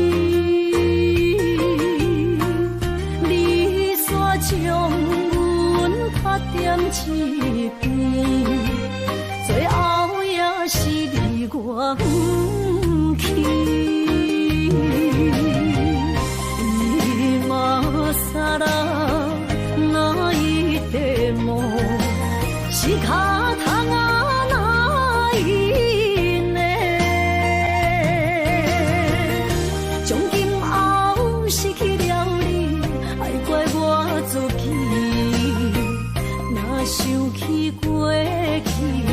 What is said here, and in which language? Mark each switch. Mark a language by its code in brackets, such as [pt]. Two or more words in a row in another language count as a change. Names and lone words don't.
[nan] 你煞将阮拍点一边，最后也是离我不去。 [ja] 今さら泣いても仕方がないね。 [nan] 从今后失去了你，爱怪我自己，若想起过去。